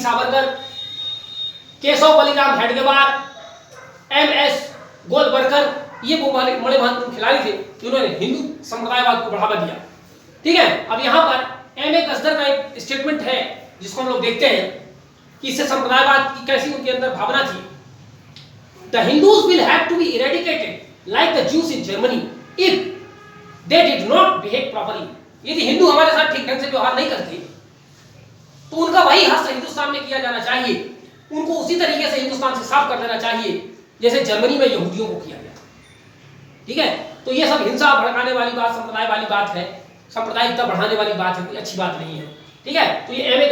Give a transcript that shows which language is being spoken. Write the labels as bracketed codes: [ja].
[hi] Savarkar, Keshav Baliram Hedgewar, M.S. Golwalkar, ये वो बड़े महत्वपूर्ण खिलाड़ी थे जिन्होंने हिंदू संप्रदायवाद को बढ़ावा दिया। ठीक है, अब यहाँ पर M.A. गजहर का एक स्टेटमेंट है जिसको हम लोग देखते हैं कि इससे संप्रदायवाद की कैसी उनके अंदर भावना थी। [en] The Hindus will have to be eradicated like the Jews in Germany if they did not behave properly. [hi] यदि हिंदू हमारे साथ ठीक ढंग से व्यवहार नहीं करते तो उनका वही हश्र हिंदुस्तान में किया जाना चाहिए, उनको उसी तरीके से हिंदुस्तान से साफ कर देना चाहिए जैसे जर्मनी में यहूदियों को किया गया। ठीक है, तो ये सब हिंसा भड़काने वाली बात, संप्रदाय वाली बात है, सांप्रदायिकता बढ़ाने वाली बात है, कोई अच्छी बात नहीं है। ठीक है, तो ये M.A.